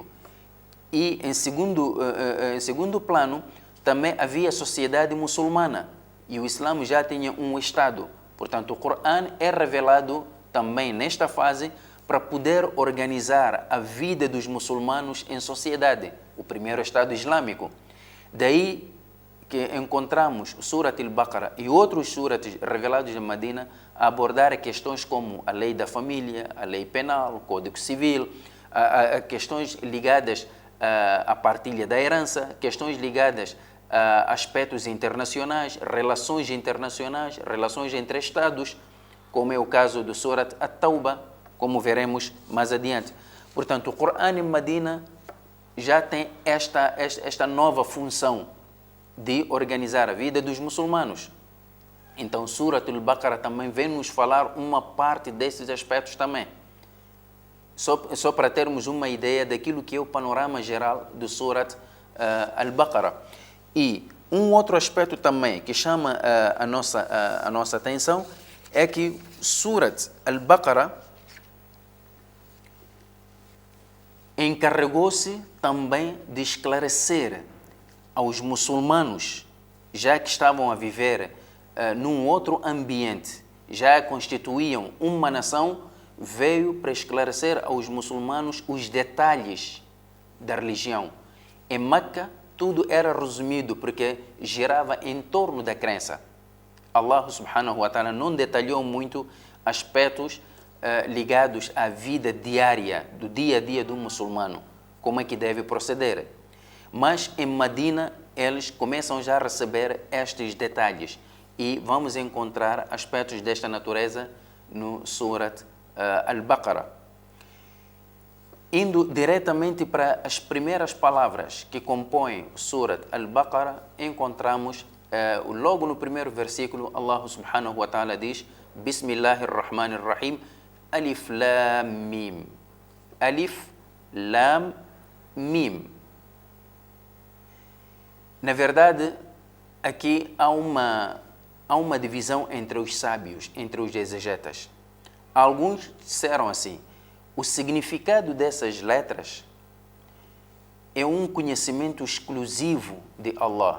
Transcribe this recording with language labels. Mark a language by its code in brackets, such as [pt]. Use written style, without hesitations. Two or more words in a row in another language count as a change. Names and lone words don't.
[pt] E, em segundo plano, também havia a sociedade muçulmana e o Islã já tinha um Estado. Portanto, o Coran é revelado também nesta fase para poder organizar a vida dos muçulmanos em sociedade, o primeiro Estado islâmico. Daí que encontramos o Surat al-Baqarah e outros surats revelados em Medina a abordar questões como a lei da família, a lei penal, o Código Civil, a questões ligadas à partilha da herança, questões ligadas a aspectos internacionais, relações entre Estados, como é o caso do Surat at-Tawbah, como veremos mais adiante. Portanto, o Coran em Medina já tem esta nova função de organizar a vida dos muçulmanos. Então, Surat al-Baqarah também vem nos falar uma parte desses aspectos também. Só para termos uma ideia daquilo que é o panorama geral do Surat al-Baqarah. E um outro aspecto também que chama a nossa atenção é que Surat al-Baqarah encarregou-se também de esclarecer aos muçulmanos, já que estavam a viver num outro ambiente, já constituíam uma nação, veio para esclarecer aos muçulmanos os detalhes da religião. Em Meca, tudo era resumido porque girava em torno da crença. [ar] الله سبحانه وتعالى [pt] não detalhou muito aspectos ligados à vida diária, do dia a dia do muçulmano, como é que deve proceder. Mas em Medina, eles começam já a receber estes detalhes e vamos encontrar aspectos desta natureza no Surat al-Baqarah. Indo diretamente para as primeiras palavras que compõem o Surat al-Baqarah, encontramos logo no primeiro versículo, [ar] الله سبحانه وتعالى diz: بسم الله الرحمن الرحيم، الم. الم. [pt] Na verdade, aqui há uma divisão entre os sábios, entre os exegetas. Alguns disseram assim: o significado dessas letras é um conhecimento exclusivo de Allah.